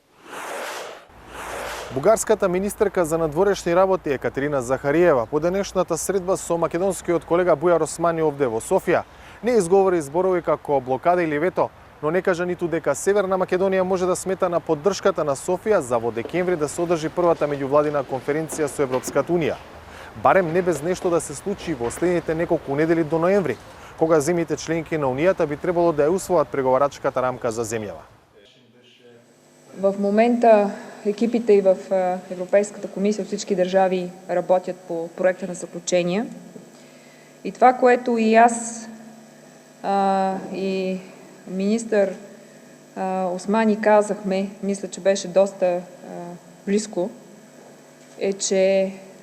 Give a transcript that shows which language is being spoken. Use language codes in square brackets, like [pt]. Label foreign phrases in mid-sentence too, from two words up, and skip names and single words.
[mk] Бугарската министерка за надворешни работи Екатерина Захариева по денешната средба со македонскиот колега Бујар Османи овде во Софија не изговори зборови како блокада или вето, но не кажа ниту дека Северна Македонија може да смета на поддршката на Софија за во декември да се одржи првата меѓувладина конференција со Европската Унија. Барем не без нешто да се случи во следните неколку недели до ноември, кога земјите членки на Унијата би требало да ја усвојат преговарачката рамка за земјава. [bg] В момента екипите и в Европейската комисия от всички държави работят по проекта на заключения. И това, което и аз и министър Османи казахме, мисля, че беше доста близко, е, че